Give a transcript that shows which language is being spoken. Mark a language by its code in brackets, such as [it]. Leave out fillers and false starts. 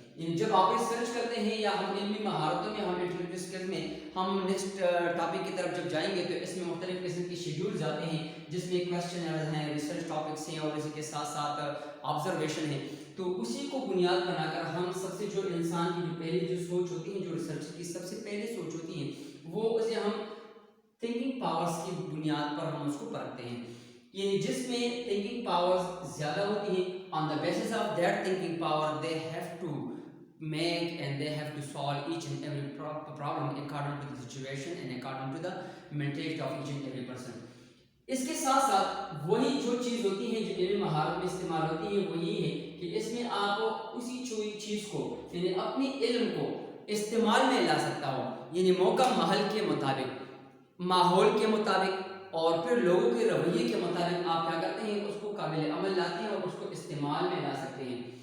[ur] یعنی جب آپ ریسرچ کرتے ہیں یا ہم علمی مہارتوں میں، ہم انٹلیکچوئل اسکل میں ہم نیکسٹ ٹاپک کی طرف جب جائیں گے تو اس میں مختلف قسم کی شیڈیولز آتے ہیں جس میں کویسچنرز ہیں، ریسرچ ٹاپکس ہیں اور اسی کے ساتھ ساتھ آبزرویشن ہے. تو اسی کو بنیاد بنا کر ہم سب سے جو انسان کی جو پہلی جو سوچ ہوتی ہے، جو ریسرچ کی سب سے پہلی سوچ ہوتی ہے وہ اسے ہم تھنکنگ پاورز کی بنیاد پر ہم اس کو پرکھتے ہیں. یعنی جس میں تھنکنگ پاورز زیادہ ہوتی ہیں [en] on the basis of their thinking power they have to make and they have to solve each and every problem according to the situation and according to the mentality of each and every person. [ur] اس کے ساتھ ساتھ وہی جو چیز ہوتی ہے جو علمی مہارت میں استعمال ہوتی ہے وہ یہ ہے کہ اس میں آپ اسی چیز کو یعنی اپنی علم کو استعمال میں لا سکتا ہو، یعنی موقع محل کے مطابق، ماحول کے مطابق اور پھر لوگوں کے رویے کے مطابق آپ کیا کرتے ہیں، اس کو قابل عمل لاتے ہیں اور اس کو استعمال میں لا سکتے ہیں.